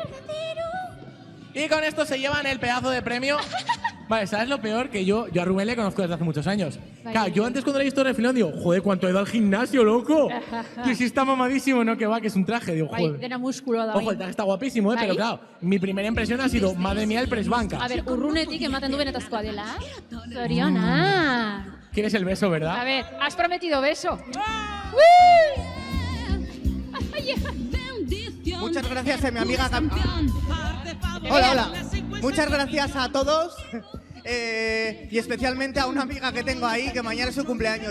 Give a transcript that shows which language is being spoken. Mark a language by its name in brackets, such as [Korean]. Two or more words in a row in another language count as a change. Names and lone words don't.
[Spanish] Y con esto se llevan el pedazo de premio. Vale, ¿sabes lo peor? Que yo a Rubén le conozco desde hace muchos años. Vale. Claro, yo antes cuando le he visto refilón digo, joder, cuánto he ido al gimnasio, loco. Que si está mamadísimo, no, que va, que es un traje. Digo, joder. [Basque] Dena músculo da. [Spanish] Ojo, el traje está guapísimo, [Basque] Bai. [Spanish] pero claro, mi primera impresión ha sido, madre mía, el presbanca. A ver, [Basque] urrunetik ematen du benetazkoa dela. Zoriona. [Spanish] ¿Quieres el beso, verdad? A ver, has prometido beso. Muchas gracias a mi amiga Hola. Muchas gracias a todos y especialmente a una amiga que tengo ahí que mañana es su cumpleaños.